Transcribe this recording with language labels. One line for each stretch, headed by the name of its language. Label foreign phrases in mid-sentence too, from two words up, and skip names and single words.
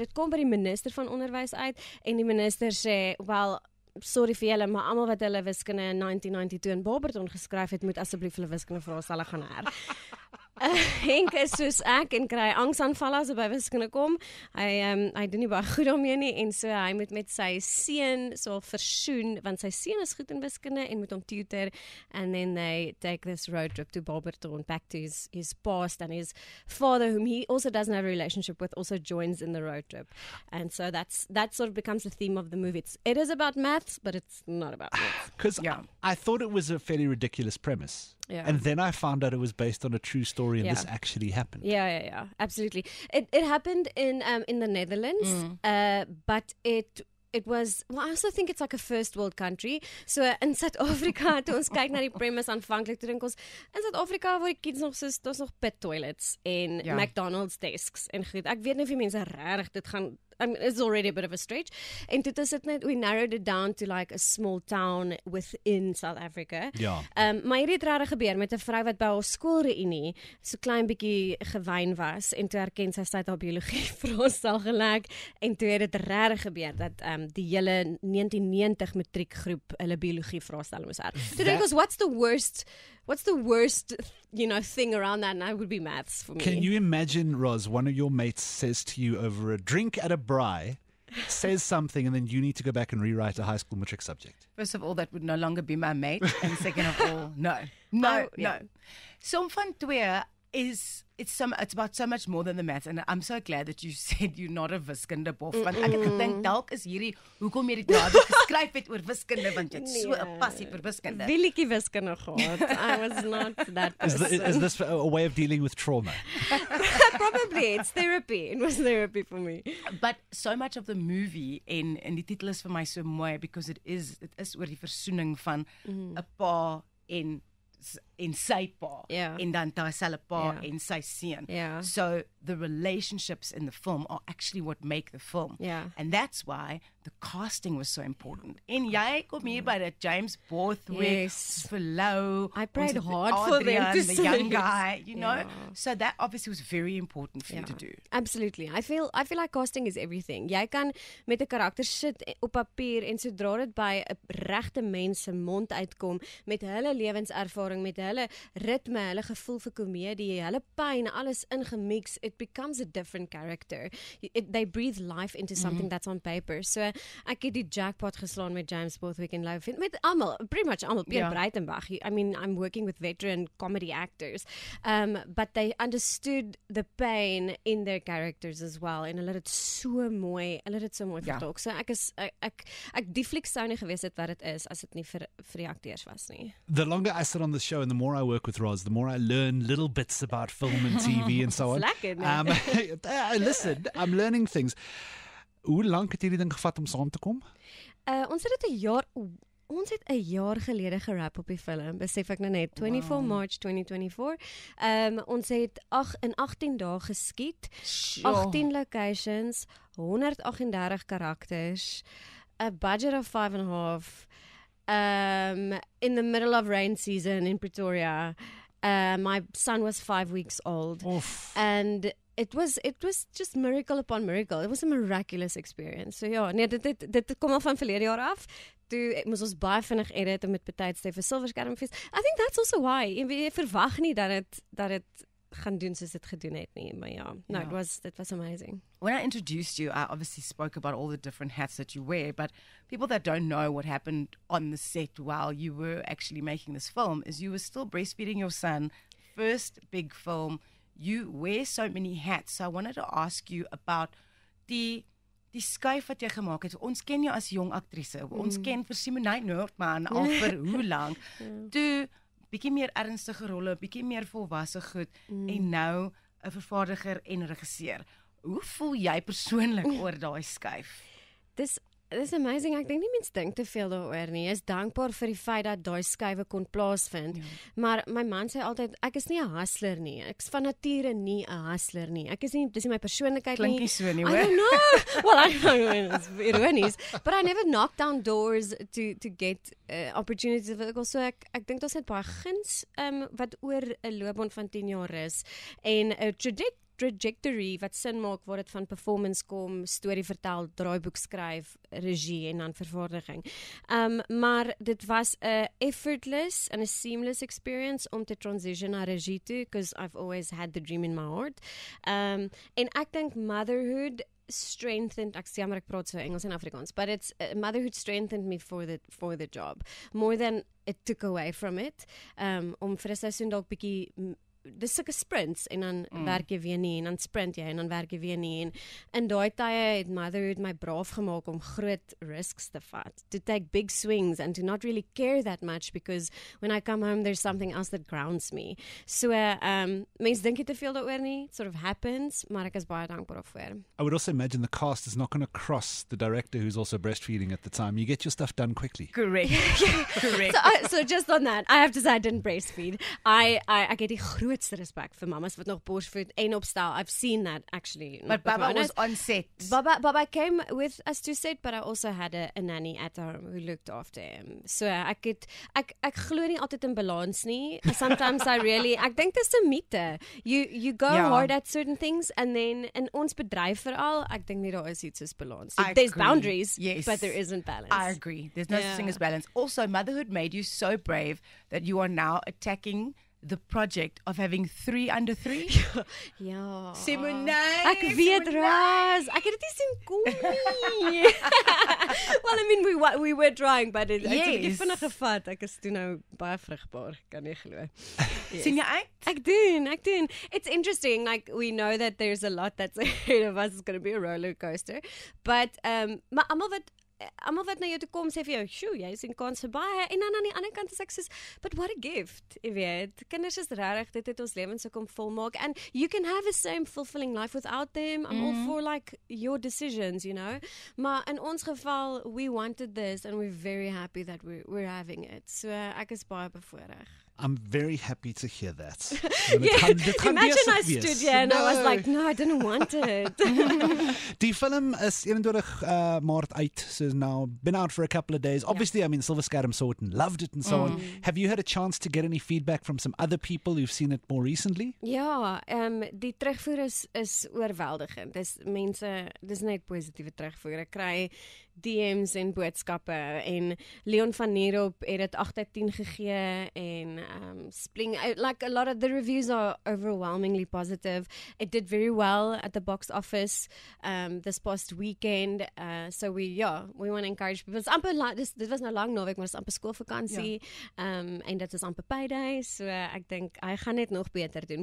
Afrikaans: Dit kom by die minister van onderwys uit, en die minister sê,
English: well, sorry
Afrikaans: vir julle, maar almal wat hulle wiskunde in 1992 in Barberton geskryf het, moet asseblief hulle wiskunde vraestelle gaan Henk is soos ek en kry angsaanvalle as hy by wiskunde kom. Hy doen nie baie goed daarmee nie, en so hy moet met sy seun so versoen, want sy seun is goed in wiskunde en moet hom tutor,
English: and then they take this road trip to Barberton, back to his past, and his father, whom he also doesn't have a relationship with, also joins in the road trip. And so that sort of becomes the theme of the movie. It is about maths, but it's not about maths. Because I thought it was a fairly ridiculous premise. Yeah. And then I found out it was based on a true story, and this actually happened. Yeah, absolutely. It happened in the Netherlands, but it was, well, I also think it's like a first world country.
Afrikaans: So in Suid-Afrika, toe ons kyk na die premise aanvanklik, toe dink ons, in Suid-Afrika waar die kids nog soos, daar's nog
English: pit toilets
Afrikaans: en McDonald's desks en goed. Ek weet nie of die mense regtig dit gaan,
English: I mean, it's already a bit of a stretch.
Afrikaans: En toe is dit net,
English: we narrowed it down to like a small town within South Africa.
Afrikaans: Ja. Maar hierdie het regtig gebeur met 'n vrou wat by haar skoolreunie so klein bietjie gewyn was, en toe herken sy het haar biologie vraestel gelek, en toe het dit regtig gebeur dat die hele 1990 matriekgroep hulle biologie vraestelle moes hê. Toe dink ons,
English: what's the worst thing around that? And that would be maths for me. Can you imagine, Roz, one of your mates says to you over a drink at a braai, says something, and then you need to go back and rewrite a high school matric subject? First of all, that would no longer be my mate, and second of all, no. Som van Twee is it's about so much more than the maths, and I'm so glad that you said you're not a
Afrikaans: wiskunde bof, want ek het gedink dalk is hierdie hoekom jy die draaiboek geskryf het oor wiskunde, want jy het so 'n passie vir wiskunde. Willetjie wiskunde gehad.
English: I was not that person. Is this a way of dealing with trauma? Probably, it's therapy. It was therapy for me. But so much of the movie
Afrikaans: en die titel is vir my so mooi
English: because it is
Afrikaans: oor die versoening van 'n pa en sy pa en dan daai selfe pa en sy seun.
English: So the relationships in the film are actually what make the film. And that's why the casting was so important.
Afrikaans: En jy kom hier by dat James Borthwick, Verlou,
English: I prayed hard for them to the say young guy, you know. So that obviously was very important for you to do. Absolutely. I feel like casting is everything.
Afrikaans: Jy kan met 'n karakter sit op papier en sodra dit by 'n regte mens se mond uitkom met hulle lewenservaring, met hulle ritme, hulle gevoel vir komedie, hulle pyn, alles ingemix,
English: it becomes a different character. They breathe life into something that's on paper.
Afrikaans: So ek het die jackpot geslaan met James Borthwick en Lou Finn, met almal,
English: pretty much almal, Pierre Breitenbach. I mean, I'm working with veteran comedy actors, but they understood the pain in their characters as well,
Afrikaans: en hulle het dit so mooi vertolk. So ek die fliek sou nie gewees het wat dit is as dit nie vir die akteurs was nie.
English: The longer I sit on the show and the more I work with Roz, the more I learn little bits about film and TV and so on. Listen, I'm learning things.
Afrikaans: Hoe lank het hierdie ding gevat om saam te kom? Ons het dit 'n jaar gelede gerap op die film, besef ek nou net, 24 March 2024. Ons het in 18 dae geskiet, 18 locations, 138 karakters,
English: a budget of 5.5, in the middle of rain season in Pretoria. My son was 5 weeks old. And it was just miracle upon miracle. It was a miraculous experience.
Afrikaans: So ja, nee, dit kom al van verlede jaar af. Toe moes ons baie vinnig edit en met betydstef vir Silverskermfees.
English: I think that's also why.
Afrikaans: Jy verwag nie dat dit gaan doen soos dit gedoen het nie, maar
English: it was amazing. When I introduced you, I obviously spoke about all the different hats that you wear, but people that don't know what happened on the set while you were actually making this film is you were still breastfeeding your son, first big film. You wear so many hats. So I wanted to ask you about
Afrikaans: die skuif wat jy gemaak het. Ons ken jou as jong aktrise. Ons ken vir Simonay Noordman al vir hoe lank. Toe bietjie meer ernstige rolle, bietjie meer volwasse goed en nou 'n vervaardiger en regisseur. Hoe voel jy persoonlik oor daai skuif? Dis amazing. Ek dink nie mens dink te veel daaroor nie. Ek is dankbaar vir die feit dat daai skuwe kon plaasvind. Maar my man sê altyd ek is nie 'n hustler nie. Ek is van nature nie 'n hustler nie. Dis nie my persoonlikheid nie. Klink nie so nie, hoor.
English: I don't know. Well, I know it's ironies, but I never knocked down doors to get opportunities.
Afrikaans: So ek dink daar's net baie guns wat oor 'n loopbaan van 10 jaar is en 'n trajectory wat sin maak waar dit van performance kom, storie vertel, draaiboek skryf, regie en dan vervaardiging. Maar dit was 'n
English: effortless and a seamless experience
Afrikaans: om te transition na regie toe,
English: because I've always had the dream in my heart.
Afrikaans: En ek dink
English: motherhood strengthened,
Afrikaans: ek praat so Engels en Afrikaans,
English: but it's motherhood strengthened me for the job more than it took away from it.
Afrikaans: Om vir 'n seisoen dalk bietjie dis sulke sprints en dan werk jy weer nie en dan sprint jy en dan werk jy weer nie en in daai tye het motherhood my braaf gemaak om groot risks te vat,
English: to take big swings and to not really care that much because when I come home there's something else that grounds me.
Afrikaans: So mense dink jy te veel daaroor nie,
English: it sort of happens,
Afrikaans: maar ek is baie dankbaar daarvoor.
English: I would also imagine the cast is not going to cross the director who's also breastfeeding at the time. You get your stuff done quickly. Correct. Correct. So just on that, I have to say I didn't breastfeed. I get
Afrikaans: die grootste respect vir mamas wat nog borsvoed en opstel.
English: I've seen that actually. But Baba was on set. Baba came with us to set, but I also had a nanny at home who looked after him.
Afrikaans: So ek glo nie altyd in balans nie. Sometimes ek dink dis 'n mite.
English: You go hard at certain things and then
Afrikaans: in ons bedryf veral, ek dink nie daar is iets soos balans.
English: There's boundaries, but there isn't balance. I agree. There's no such thing as balance. Also, motherhood made you so brave that you are now attacking the project of having 3 under 3?
Afrikaans: Ja. Simonay. Ek weet Ras. Ek het dit nie sien kom nie.
English: Well, I mean we were trying, but it
Afrikaans: het vinnig gevat. Ek is toe nou baie vrugbaar, kan nie glo. Yes. Sien jy uit? Ek doen.
English: It's interesting, like we know that there's a lot that's ahead of us. It's going to be a roller coaster.
Afrikaans: But maar almal wat na jou toe kom sê vir jou, "Sjoe, jy sien kans vir baie." En dan aan die ander kant is ek soos,
English: "But what a gift."
Afrikaans: Jy weet, kinders is regtig, dit het ons lewens so kom volmaak.
English: And you can have a same fulfilling life without them. I'm all for like your decisions, you know.
Afrikaans: Maar in ons geval,
English: we wanted this and we're very happy that we're having it.
Afrikaans: So ek is baie bevoorreg.
English: I'm very happy to hear that. Imagine I stood here and I was like, no, I didn't want it.
Afrikaans: Die film is 21 Maart uit,
English: so now been out for a couple of days. Obviously, I mean, Silver Scatum saw it and loved it and so on. Have you had a chance to get any feedback from some other people who've seen it more recently?
Afrikaans: Ja, die terugvoer is oorweldigend. Dis net positiewe terugvoer. Ek kry DM's en boodskappe en Leon van Nierop het dit 8 uit 10 gegee en Spling,
English: like a lot of the reviews are overwhelmingly positive. It did very well at the box office this past weekend. So we want to encourage people.
Afrikaans: Dit was nou lang naweek, maar dit is amper skoolvakansie. En dit is amper payday. So ek dink hy gaan net nog beter doen.